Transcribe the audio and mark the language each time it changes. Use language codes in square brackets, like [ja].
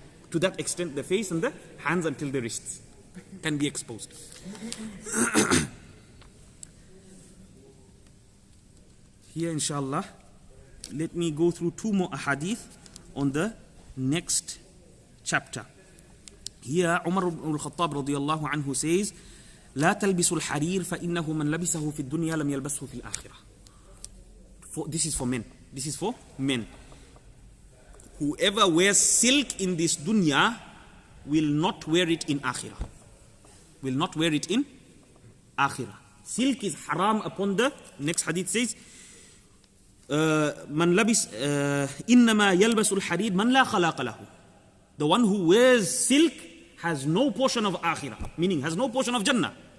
[en] To that extent, the face and the hands until the wrists can be exposed. Here, inshallah, let me go through two more ahadith on the next chapter. Here, Umar ibn al-Khattab radiyallahu anhu says, [ar] لا تلبسوا الحرير فإنه من لبسه في الدنيا لم يلبسه في الآخرة. [en] This is for men. This is for men. Whoever wears silk in this dunya will not wear it in akhirah. Will not wear it in akhirah. Silk is haram upon the next hadith says [ar] من لبس إنما يلبس الحرير من لا خلاق له. [en] The one who wears silk has no portion of akhirah, meaning has no portion of Jannah.